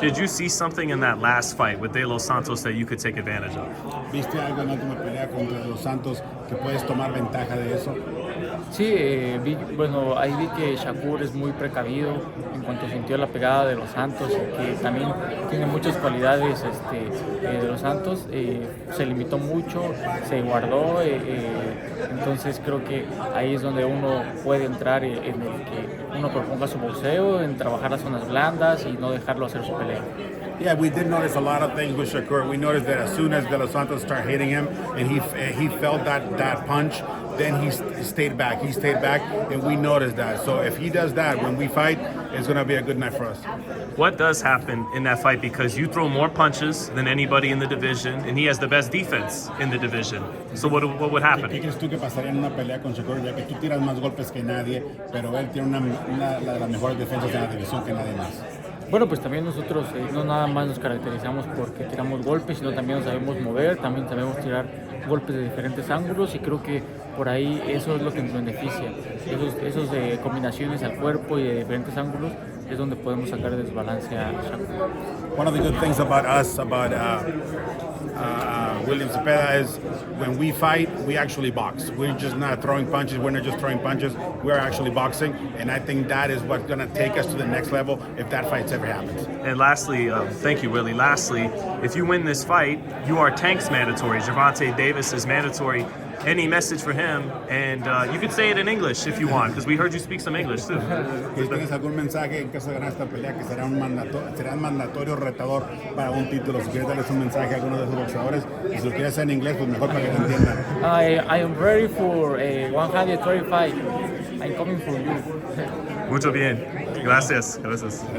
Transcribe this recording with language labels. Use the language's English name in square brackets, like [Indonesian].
[English] Did you see something in that last fight with Los Santos that you could take advantage of? [Spanish] ¿Viste algo en la última pelea contra Los Santos que puedes tomar ventaja de eso? Sí, ahí vi que Shakur es muy precavido en cuanto sintió la pegada de Los Santos, que también tiene muchas cualidades de Los Santos, se limitó mucho, se guardó, entonces creo que ahí es donde uno puede entrar en el que uno proponga su boxeo, en trabajar las zonas blandas y no dejarlo hacer su pelea. [English] Yeah, we did notice a lot of things with Shakur. We noticed that as soon as De Los Santos started hitting him and he felt that punch, then he stayed back. He stayed back, and we noticed that. So if he does that when we fight, it's going to be a good night for us. What does happen in that fight? Because you throw more punches than anybody in the division, and he has the best defense in the division. So what would happen? [Spanish] ¿Qué crees tú que pasaría en una pelea con Shakur, ya que tú tiras más golpes que nadie, pero él tiene una de las mejores defensas en la división que nadie más? Bueno, pues también nosotros no nada más nos caracterizamos porque tiramos golpes, sino también nos sabemos mover, también sabemos tirar golpes de diferentes ángulos y creo que por ahí eso es lo que nos beneficia. Esos de combinaciones al cuerpo y de diferentes ángulos es donde podemos sacar desbalance a Shakur. [English] One of the good things about us, about William Zepeda, is when we fight, we actually box. We're just not throwing punches. We're not just throwing punches. We're actually boxing, and I think that is what's going to take us to the next level if that fight ever happens. And lastly, thank you, Willie. Lastly, if you win this fight, you are Tank's mandatory. Gervonta Davis is mandatory. Any message for him? And you could say it in English if you want, because we heard you speak some English too. [Spanish] ¿Tienes algún mensaje en caso de ganar esta pelea que será un mandatorio retador para un título? Si quieres darles un mensaje a alguno de esos boxeadores, y si lo quieres hacer en inglés, pues mejor para que te entiendan. [English] I am ready for 135. I'm coming for you. [Spanish] Mucho bien. Gracias. Gracias.